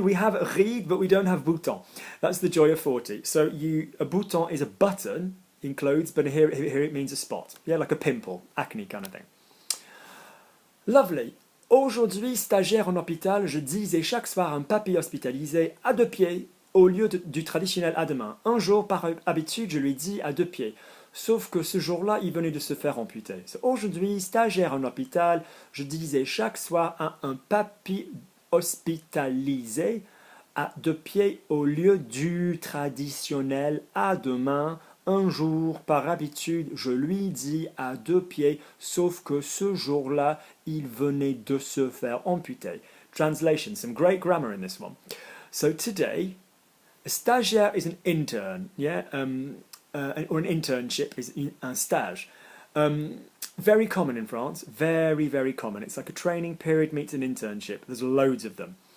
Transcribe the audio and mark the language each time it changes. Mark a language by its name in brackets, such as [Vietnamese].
[English] We have ride, but we don't have bouton. That's the joy of 40. So a bouton is a button in clothes, but here it means a spot. Yeah, like a pimple, acne kind of thing. Lovely. [French] Aujourd'hui, stagiaire en hôpital, je disais chaque soir un papy hospitalisé à deux pieds au lieu du traditionnel à deux mains. Un jour, par habitude, je lui dis à deux pieds. Sauf que ce jour-là, il venait de se faire amputer. So, aujourd'hui, stagiaire en hôpital, je disais chaque soir à un papy hospitalisé à deux pieds au lieu du traditionnel à deux mains. Un jour, par habitude, je lui dis à deux pieds, sauf que ce jour-là, il venait de se faire amputer. [English] Translation, some great grammar in this one. So today, a stagiaire is an intern, yeah, or an internship is un stage. Very common in France, very, very common. It's like a training period meets an internship. There's loads of them.